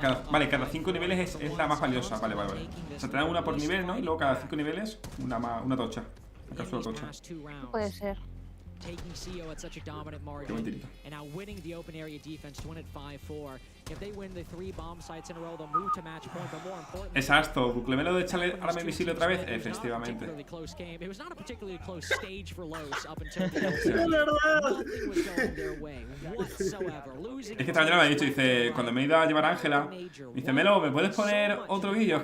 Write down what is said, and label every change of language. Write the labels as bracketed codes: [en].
[es] Vale, cada 5 niveles es la más valiosa. Vale. O sea, te dan una por nivel, ¿no? Y luego cada 5 niveles una tocha. Una cápsula tocha. Puede ser. [en] Taking CO at such a dominant margin and now winning the open area defense to win at 5-4. If they win the 3 bomb sites in a row, they'll move to match point, but more importantly, [es] exacto, buclemelo de echarle arma invisible otra vez, efectivamente. [en] It was not a particularly close stage for Los up until nothing was going their way whatsoever. [es] Es que esta mañana me ha dicho, dice, cuando me he ido a llevar a Ángela, dice, Melo, ¿me puedes poner otro vídeo?